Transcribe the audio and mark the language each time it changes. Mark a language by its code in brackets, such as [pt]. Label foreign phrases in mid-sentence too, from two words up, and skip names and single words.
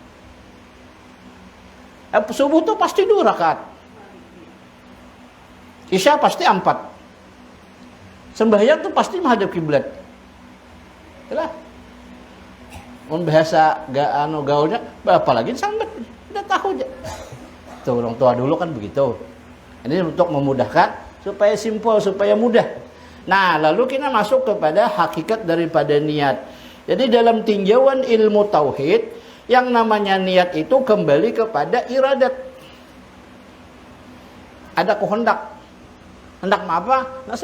[id] Subuh itu pasti 2 rakaat. Isya pasti 4. Sembahyang itu pasti menghadap kiblat. Itulah. Mun bahasa gaulnya, apalagi sambat, udah tahu aja. Tuh orang tua dulu kan begitu. Ini untuk memudahkan supaya simpel, supaya mudah. Nah, lalu kita masuk kepada hakikat daripada niat. Jadi dalam tinjauan ilmu tauhid, yang namanya niat itu kembali kepada iradat. Ada kehendak. Hendak apa?